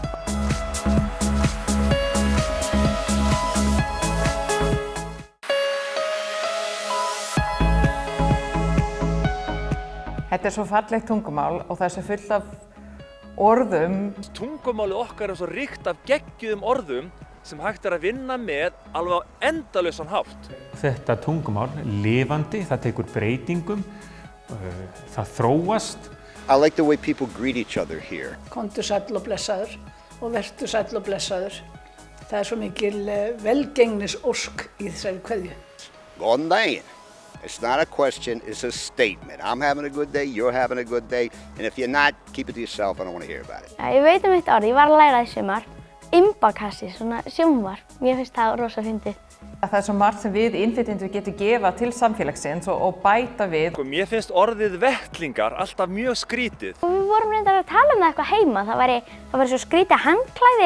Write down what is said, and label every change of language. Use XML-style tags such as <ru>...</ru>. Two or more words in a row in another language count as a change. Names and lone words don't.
<is>Þetta er svo fallegt tungumál og það er svo fullt af orðum. Tungumálið okkar er svo ríkt af geggjuðum orðum sem hægt er að vinna með alveg á endalausan hátt. Þetta tungumál, lifandi, það tekur breytingum, það þróast.</is> <en>I like the way people greet each other here.</en> <is>Komdu sæll og blessaður og vertu sæll og blessaður. Það er svo mikil velgengnisósk í þessari kveðju. Góðan daginn.</is> <en>It's not a question, it's a statement. I'm having a good day, you're having a good day, and if you're not, keep it to yourself, I don't want to hear about it.</en> <is>Ég veit eitt orð, ég var að læra í sumar. Imbakassi, svona sjónvarp. Mér finnst það rosa fyndið. Það er svo margt sem við innflytjendur getum gefa til samfélagsins og bæta við. Mér finnst orðið vettlingar alltaf mjög skrítið. Við vorum reyndar að tala um það eitthvað heima. Það væri svo skrítið handklæði.</is>